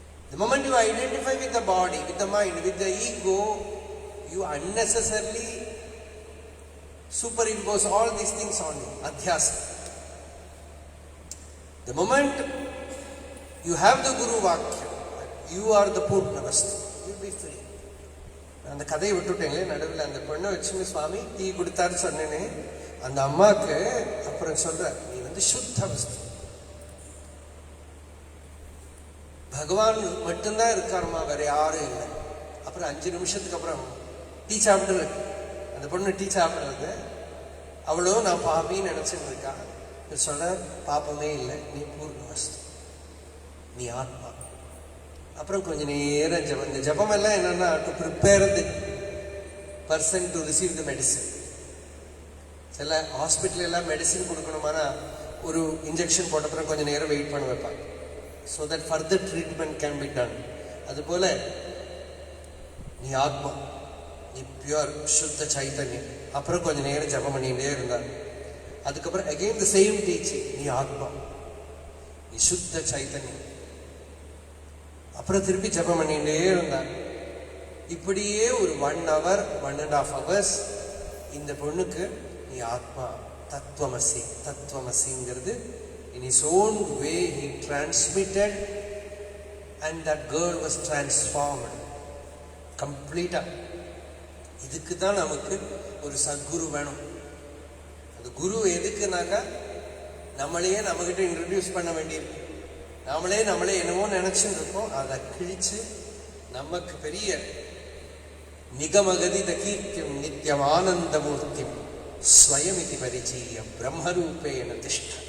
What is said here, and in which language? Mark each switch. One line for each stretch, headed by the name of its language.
English: The moment you identify with the body, with the mind, with the ego, you unnecessarily superimpose all these things on you. Adhyasa. The moment you have the Guru Vakya, you are the Purna Vastu, you will be free.
Tamil: அந்த கதையை விட்டுட்டேங்களே நடுவில். அந்த பொண்ணை வச்சுன்னு சுவாமி tea கொடுத்தாரு சொன்னேனே, அந்த அம்மாவுக்கு அப்புறம் சொல்ற, நீ சுத்த வஸ்து, பகவான் மட்டும்தான் இருக்காருமா, வேற யாரும் இல்லை. அப்புறம் 5 நிமிஷத்துக்கு அப்புறம் டீ சாப்பிடுறது, அந்த பொண்ணு டீ சாப்பிடுறது, அவ்வளோ நான் பாப்பின்னு நினைச்சுட்டு இருக்கா. சொல்ற, பாப்பமே இல்லை, நீ பூர்ண வஸ்து, நீ ஆத்மா. அப்புறம் கொஞ்ச நேரம் ஜபம். இந்த ஜபம் எல்லாம் என்னன்னா,
English: To prepare the person to receive the medicine.
Tamil: சில ஹாஸ்பிட்டல் எல்லாம் மெடிசின் கொடுக்கணுமானா ஒரு இன்ஜெக்ஷன் போட்ட அப்புறம் கொஞ்சம் நேரம் வெயிட் பண்ண வைப்பாங்க,
English: so that further treatment can be done.
Tamil: அதுபோல நீ ஆத்மா, நீ பியூர் சுத்த சைத்தன்யம். அப்புறம் கொஞ்சம் நேரம் ஜபம் பண்ணிட்டே இருந்தாங்க. அதுக்கப்புறம்
English: again the same teaching,
Tamil: நீ ஆத்மா, நீ சுத்த சைத்தன்யம். அப்புறம் திருப்பி ஜபம் பண்ணிட்டே இருந்தாங்க. இப்படியே ஒரு
English: 1 hour 1.5 hours
Tamil: இந்த பொண்ணுக்கு நீ ஆத்மா, தத்துவமசி, தத்துவமசிங்கிறது
English: in his own way he transmitted, and that girl was transformed completely.
Tamil: இதுக்கு தான் நமக்கு ஒரு சத்குரு வேணும். அந்த குரு எதுக்குனாக்கா, நம்மளையே நம்மகிட்ட இன்ட்ரடியூஸ் பண்ண வேண்டியிருக்கு. நம்மளே என்னவோ நினைச்சுட்டு இருக்கோம், அதை கிழிச்சு நமக்கு பெரிய
Sanskrit: நிகமகதித கீர்த்தியம் நித்யமானந்தமூர்த்திம் ஸ்வயமிதி பரிச்சீய பிரம்மரூபேன திஷ்ட.